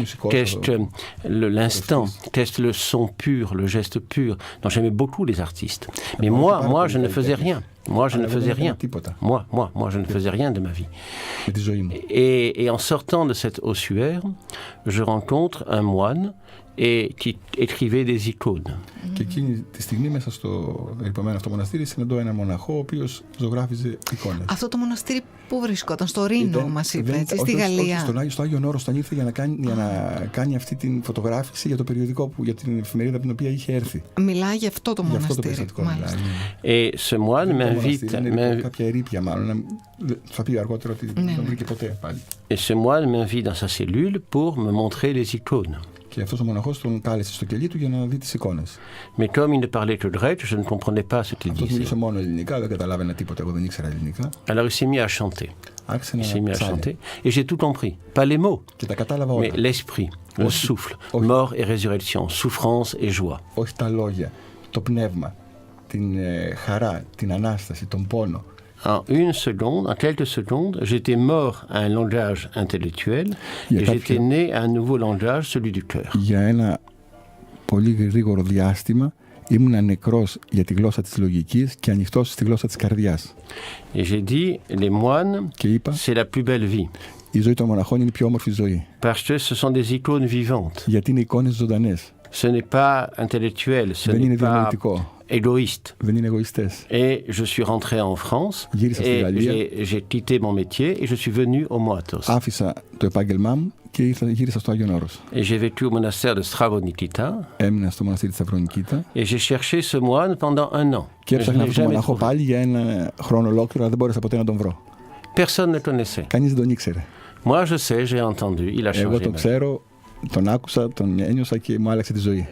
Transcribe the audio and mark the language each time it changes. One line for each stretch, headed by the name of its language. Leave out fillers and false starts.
French: Qu'est-ce que l'instant? Qu'est-ce que le son pur, le geste pur? Donc j'aimais beaucoup les artistes. Mais moi, je ne faisais rien. Moi, je ne faisais rien. Moi, je ne faisais rien de ma vie. Et en sortant de cette ossuaire, je rencontre un moine et qui écrivait des icônes.
Greek: Και εκείνη τη στιγμή μέσα στο ερειπωμένο αυτό μοναστήρι συναντώ έναν μοναχό ο οποίος ζωγράφιζε εικόνες. Αυτό το μοναστήρι πού βρισκόταν? Στο Ρήνο μας είπε, έτσι, στη Γαλλία. Στο Άγιον Όρος, όταν ήρθε για να κάνει αυτή την φωτογράφηση για το περιοδικό, για την εφημερίδα από την οποία είχε έρθει. Μιλάει για αυτό το μοναστήρι.
French: Et ce moine m'invite...
Greek: Κάποια ερείπια μάλλον, θα πει αργότερα ότι δεν βρήκε ποτέ πάλι.
French: Et ce moine m'invite dans sa cellule pour me montrer les icônes.
Greek: Και αυτός ο μοναχός τον κάλεσε στο κελί του για να δει τις εικόνες.
French: Mais comme il ne parlait que grec, je ne comprenais pas ce qu'il disait. disait.
Greek: Μιλούσε μόνο ελληνικά, δεν καταλάβαινα τίποτα, εγώ δεν ήξερα ελληνικά.
French: Alors il s'est mis à chanter.
Greek: Άρχισε να
French: chanter. Et j'ai tout compris. Pas les mots,
Greek: και τα κατάλαβα όλα.
French: Mais l'esprit, le souffle, mort et résurrection, souffrance et joie.
Greek: Όχι τα λόγια, το πνεύμα, την χαρά, την Ανάσταση, τον πόνο.
French: En une seconde, en quelques secondes, j'étais mort à un langage intellectuel et j'étais né à un nouveau langage, celui du cœur.
Greek: Για ένα πολύ γρήγορο διάστημα ήμουν νεκρός για τη γλώσσα της λογικής και ανοιχτός στη γλώσσα της καρδιάς.
French: Et j'ai dit, les moines, c'est la plus belle vie.
Greek: Η ζωή των μοναχών είναι η πιο όμορφη ζωή.
French: Parce que ce sont des icônes vivantes.
Greek: Γιατί είναι εικόνες ζωντανές.
French: Ce n'est pas intellectuel, ce n'est pas égoïstes.
Greek: Δεν είναι εγωιστές.
French: Et je suis rentré en France et j'ai quitté mon métier et je suis venu au Moatos.
Greek: Άφησα το επάγγελμά μου και γύρισα στο Άγιον Όρος.
French: Et j'ai vécu au monastère de Stravonikita.
Greek: Έμεινα στο μοναστήρι της Σταυρονικήτα.
French: Et j'ai cherché ce moine pendant 1 an.
Greek: Και έψαχνα αυτόν τον μοναχό πάλι για ένα χρόνο ολόκληρο, αλλά δεν μπόρεσα ποτέ να τον βρω.
French: Personne ne connaissait.
Greek: Κανείς δεν τον ήξερε.
French: Moi je sais, j'ai entendu, il a changé.
Greek: Εγώ τον ξέρω, τον άκουσα, τον ένιωσα και μου άλλαξε τη ζωή.